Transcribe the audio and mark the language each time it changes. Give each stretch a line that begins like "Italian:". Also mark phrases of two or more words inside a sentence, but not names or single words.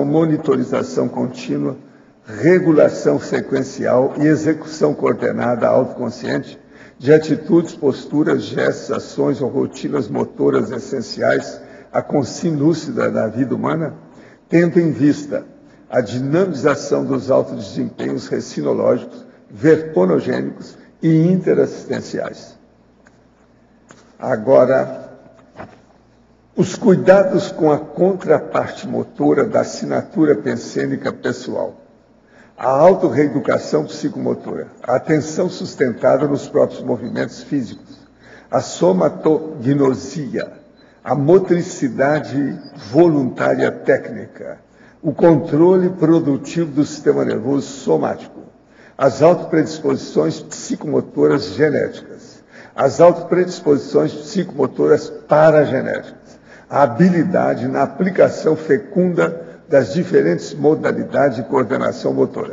Portuguese: monitorização contínua, regulação sequencial e execução coordenada autoconsciente de atitudes, posturas, gestos, ações ou rotinas motoras essenciais à consciência lúcida da vida humana, tendo em vista a dinamização dos autodesempenhos recinológicos, verponogênicos e interassistenciais. Agora, os cuidados com a contraparte motora da assinatura pensênica pessoal, a autorreeducação psicomotora, a atenção sustentada nos próprios movimentos físicos, a somatognosia, a motricidade voluntária técnica, o controle produtivo do sistema nervoso somático, as autopredisposições psicomotoras genéticas, as autopredisposições psicomotoras paragenéticas, a habilidade na aplicação fecunda das diferentes modalidades de coordenação motora.